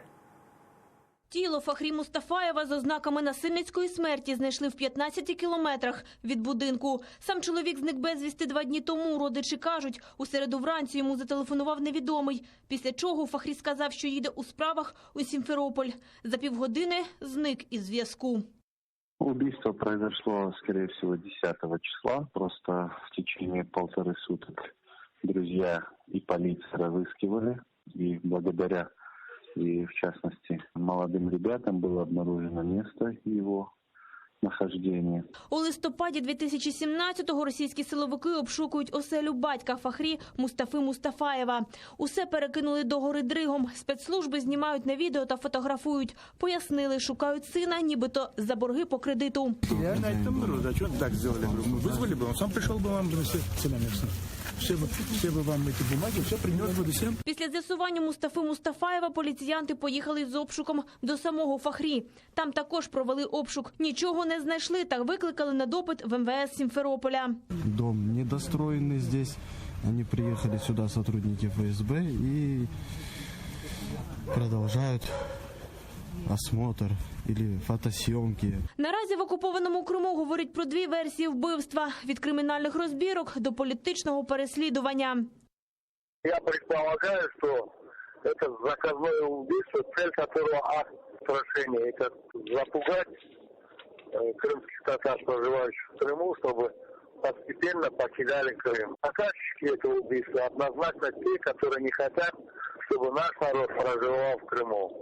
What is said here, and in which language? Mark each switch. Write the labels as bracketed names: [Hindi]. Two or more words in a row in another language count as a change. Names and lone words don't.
[Ukrainian] Тіло Фахрі Мустафаєва з ознаками насильницької смерті знайшли в 15 кілометрах від будинку. Сам чоловік зник безвісти 2 дні тому. Родичі кажуть, у середу вранці йому зателефонував невідомий. Після чого Фахрі сказав, що їде у справах у Сімферополь. За півгодини зник із зв'язку. [Russian] Убийство произошло, скорее всего, 10 числа. Просто в течение 1,5 суток друзья и полиция разыскивали. И благодаря, и в частности, молодым ребятам было обнаружено место его нахождения. [Ukrainian] У листопаді 2017-го російські силовики обшукують оселю батька Фахрі Мустафи Мустафаєва. Усе перекинули догори дригом. Спецслужби знімають на відео та фотографують. Пояснили, шукають сина, нібито за борги по кредиту. [Russian] Я на этом роду, а что так сделали? Мы вызвали бы, он сам пришел бы вам донести все на место. Все бы вам эти бумаги, все принес бы всем. [Ukrainian] Після з'ясування Мустафи Мустафаєва поліціянти поїхали з обшуком до самого Фахрі. Там також провели обшук. Нічого не знайшли та викликали на допит в МВС Сімферополя. [Russian] Дом недостроенный здесь. Они приехали сюда, сотрудники ФСБ, и продолжают осмотр или фотосъемки. [Ukrainian] Наразі в окупованому Криму говорять про 2 версії вбивства – від кримінальних розбірок до політичного переслідування. [Russian] Я предполагаю, что это заказное убийство, цель которого устрашение – это запугать крымских татар, проживающих в Крыму, чтобы постепенно покидали Крым. Заказчики этого убийства однозначно те, которые не хотят, чтобы наш народ проживал в Крыму.